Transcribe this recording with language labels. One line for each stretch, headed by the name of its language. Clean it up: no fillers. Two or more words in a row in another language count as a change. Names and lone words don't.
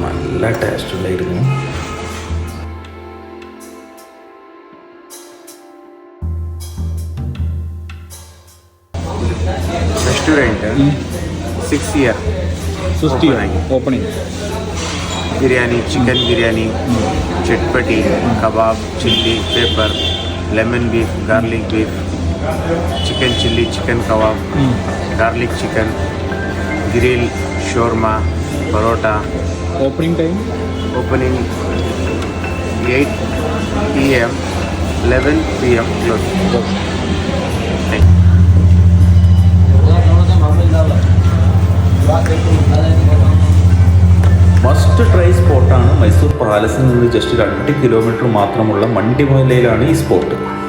Malayalam: നല്ല ടേസ്റ്റ് ഉണ്ടായിരുന്നു.
English: रेस्टोरेंट 6 year ओपनिंग. Biryani, chicken biryani, chatpati, kebab, chilli, pepper, lemon beef, garlic beef, chicken chilli, chicken kebab, garlic chicken, grill, shawarma, parotta. opening time ओपनिंग 8 PM 11 PM close. must try
Malayalam: സ്പോട്ടാണ്. മൈസൂർ പാലസിൽ നിന്ന് ജസ്റ്റ് 2 കിലോമീറ്റർ മാത്രമുള്ള മണ്ടിമലയിലാണ് ഈ സ്പോട്ട്.